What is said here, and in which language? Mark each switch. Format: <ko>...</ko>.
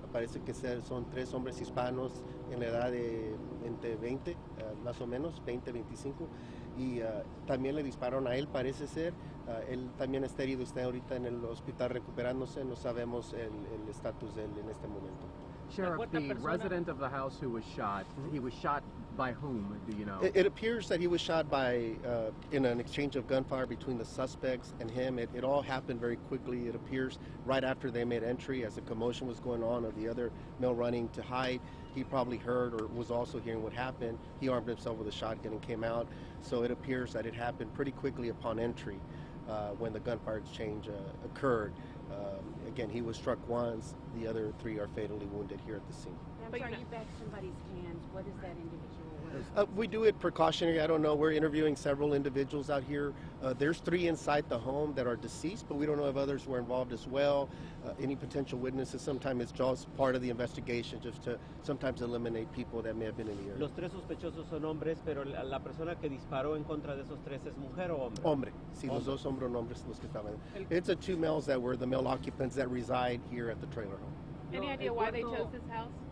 <es>Parece que son 3 hombres hispanos en la edad de entre 20, más o menos, 20, 25. Y también le dispararon a él, parece ser. Él también está herido, está ahorita en el hospital recuperándose. No sabemos el estatus de él en este momento.</es> <en>Sheriff, the resident of the house who was shot, he was shot by whom, do you know? It appears that he was shot in an exchange of gunfire between the suspects and him. It all happened very quickly. It appears right after they made entry, as a commotion was going on of the other male running to hide. He probably heard or was also hearing what happened. He armed himself with a shotgun and came out. So it appears that it happened pretty quickly upon entry when the gunfire exchange occurred. Again, he was struck once. The other 3 are fatally wounded here at the scene. I'm sorry, you back somebody's hands. What is that individual? We do it precautionary. I don't know. We're interviewing several individuals out here. There's 3 inside the home that are deceased, but we don't know if others were involved as well. Any potential witnesses. Sometimes it's just part of the investigation, just to sometimes eliminate people that may have been in the area.</en> <es>Los 3 sospechosos son hombres, pero la persona que disparó en contra de esos 3 es mujer o hombre? Hombre. Sí, los dos hombres los que estaban.</es> <en>It's the 2 males that were the male occupants that reside here at the trailer home. Any idea why they chose this house?</en>